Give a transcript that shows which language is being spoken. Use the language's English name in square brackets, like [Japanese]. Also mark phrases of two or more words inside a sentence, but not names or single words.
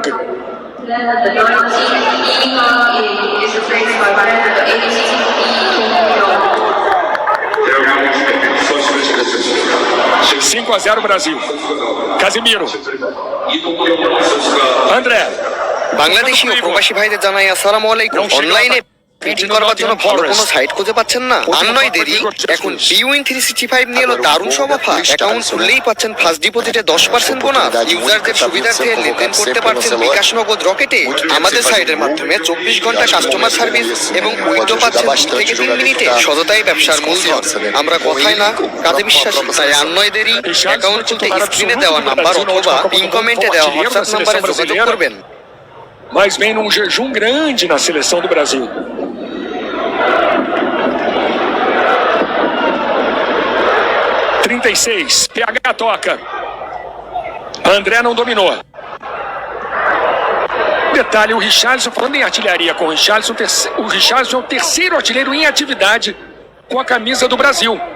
[English] The [Portuguese] 5-0 Brasil. Casemiro. André. [Bangla] বাংলাদেশি ও প্রবাসী ভাইদের জানাই আসসালামু আলাইকুম। অনলাইনে বেটিং করবার জন্য ভালো কোনো সাইট খুঁজে পাচ্ছেন না? আর নয় দেরি, এখন বিউইন 365 নিয়ে এলো দারুণ সব অফার। অ্যাকাউন্ট খুললেই পাচ্ছেন ফার্স্ট ডিপোজিটে 10% বোনাস। ইউজারদের সুবিধার্থে লেনদেন করতে পারছেন বিকাশ নগদ রকেটে। আমাদের সাইটের মাধ্যমে 24 ঘন্টা [English] customer service [Bangla] এবং উইথড্র পাচ্ছেন 2 থেকে 3 মিনিটে। সততাই ব্যবসার মূলধন। আমরা কথায় না কাজে বিশ্বাসী, তাই আর নয় দেরি, অ্যাকাউন্ট খুলতে স্ক্রিনে দেওয়া নাম্বার অথবা পিন কমেন্টে দেওয়া হোয়াটসঅ্যাপ নাম্বারে যোগাযোগ করবেন। [Portuguese] Mas vem num jejum grande na seleção do Brasil. PH toca. André não dominou. Detalhe, o Richarlison, falando em artilharia com o Richarlison é o terceiro artilheiro em atividade com a camisa do Brasil.